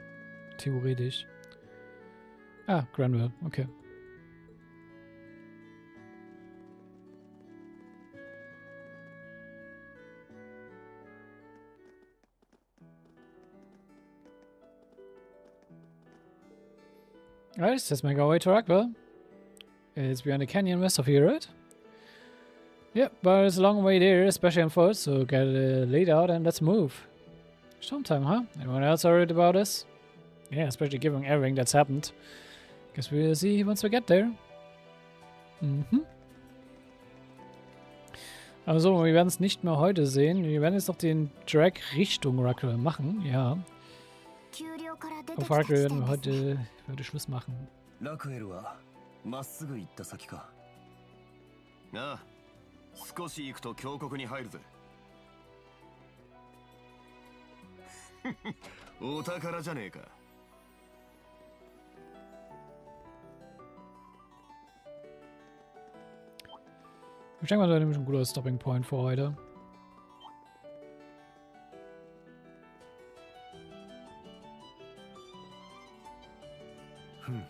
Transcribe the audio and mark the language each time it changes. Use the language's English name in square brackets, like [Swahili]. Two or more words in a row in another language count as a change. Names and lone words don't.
[German] Theoretisch. Ah, Granville, okay. [English] Alright, let's make our way to Rockwell. It's beyond the canyon west of here, right? Yep, but it's a long way there, especially on foot, so get laid out and let's move. Stormtime, huh? Anyone else worried about this? Yeah, especially given everything that's happened. Guess we'll see once we get there. [German] Also, wir werden es nicht mehr heute sehen. Wir werden jetzt noch den Drag Richtung Rockwell machen, ja. Auf Rockwell werden wir heute Schluss machen. [Japanese] Rockwell はまっすぐ行った先か。ああ、少し行くと峡谷に入るぜ。お宝じゃねえか。 [German] Ich denke mal, das ist nämlich ein guter [English] Stopping Point [German] für heute. Hm.